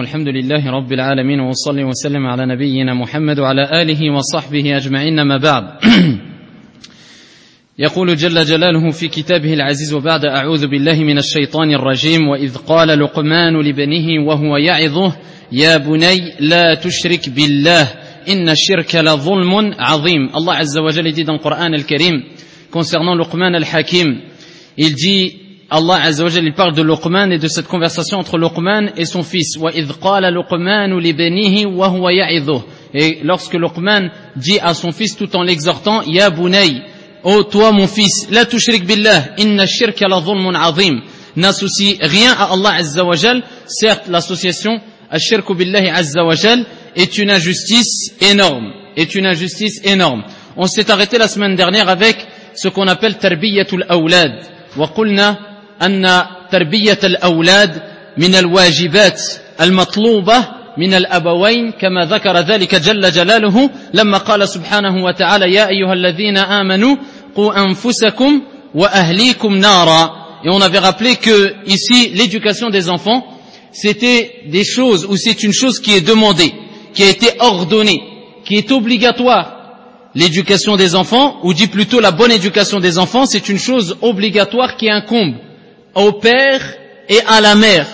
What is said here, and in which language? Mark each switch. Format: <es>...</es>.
<ar>الحمد لله رب العالمين، وصلى وسلم على نبينا محمد وعلى آله وصحبه أجمعين، ما بعد. يقول جل جلاله في كتابه العزيز وبعد: أعوذ بالله من الشيطان الرجيم. وإذ قال لقمان لابنه وهو يعظه: يا بني لا تشرك بالله إن الشرك لظلم عظيم. الله عز وجل يدي دان القرآن الكريم</ar> <fr>concernant لقمان الحكيم، il dit Allah Azza wa Jalla, il parle de Luqman et de cette conversation entre Luqman et son fils.</fr> <ar>Wa idh qala Luqmanu li banihi wa huwa ya'idhuhu.</ar> <fr>Et lorsque Luqman dit à son fils tout en l'exhortant:</fr> <ar>Ya bunay,</ar> <fr>ô toi mon fils,</fr> <ar>la tushrik billah, inna shirka la dhulmun 'azim.</ar> <fr>N'associe rien à Allah Azza wa Jalla, certes l'association ash-shirku billahi Azza wa Jalla est une injustice énorme, est une injustice énorme. On s'est arrêté la semaine dernière avec ce qu'on appelle tarbiyatul awlad.</fr> <ar>وقلنا أن تربية الأولاد من الواجبات المطلوبة من الأبوين، كما ذكر ذلك جل جلاله لما قال سبحانه وتعالى: يا أيها الذين آمنوا قوا أنفسكم وأهليكم نارا.</ar> <fr>Et on avait rappelé que ici l'éducation des enfants c'était des choses, ou c'est une chose qui est demandée, qui a été ordonnée, qui est obligatoire. L'éducation des enfants, ou dit plutôt la bonne éducation des enfants, c'est une chose obligatoire qui incombe au père et à la mère.</fr>